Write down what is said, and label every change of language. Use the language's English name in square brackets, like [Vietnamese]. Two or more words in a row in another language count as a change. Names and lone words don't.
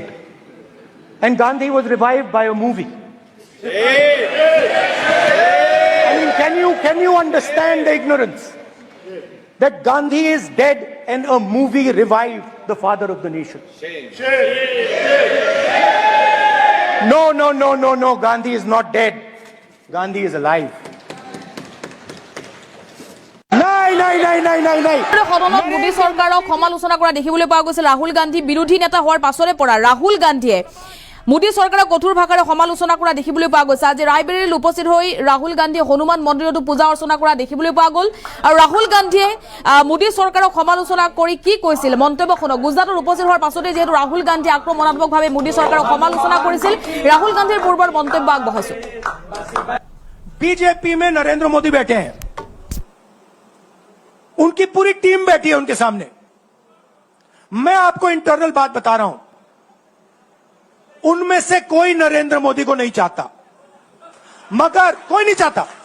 [English] And Gandhi was revived by a movie. I mean, can you understand the ignorance? That Gandhi is dead and a movie revived the father of the nation. No, Gandhi is not dead. Gandhi is alive. [Assamese] সদনত মোদী চৰকাৰক সমালোচনা কৰা দেখিবলৈ পোৱা গৈছিল ৰাহুল গান্ধী বিৰোধী নেতা হোৱাৰ পাছৰে পৰা ৰাহুল গান্ধীয়ে মোদী চৰকাৰে কঠোৰ ভাষাৰে সমালোচনা কৰা দেখিবলৈ পোৱা গৈছে। আজি ৰায়বেৰেলীত উপস্থিত হৈ ৰাহুল গান্ধীয়ে হনুমান মন্দিৰতো পূজা অৰ্চনা কৰা দেখিবলৈ পোৱা গ'ল। আৰু ৰাহুল গান্ধীয়ে মোদী চৰকাৰক সমালোচনা কৰি কি কৈছিল মন্তব্য শুনক। গুজৰাটত উপস্থিত হোৱাৰ পাছতে যিহেতু ৰাহুল গান্ধী আক্ৰমণাত্মকভাৱে মোদী চৰকাৰক সমালোচনা কৰিছিল, ৰাহুল গান্ধীৰ পূৰ্বৰ মন্তব্য আগবঢ়াইছো। [Hindi] बीजेपी में नरेंद्र मोदी बैठे हैं, उनकी पूरी टीम बैठी है उनके सामने। मैं आपको इंटरनल बात बता रहा हूं, उनमें से कोई नरेंद्र मोदी को नहीं चाहता, मगर कोई नहीं चाहता।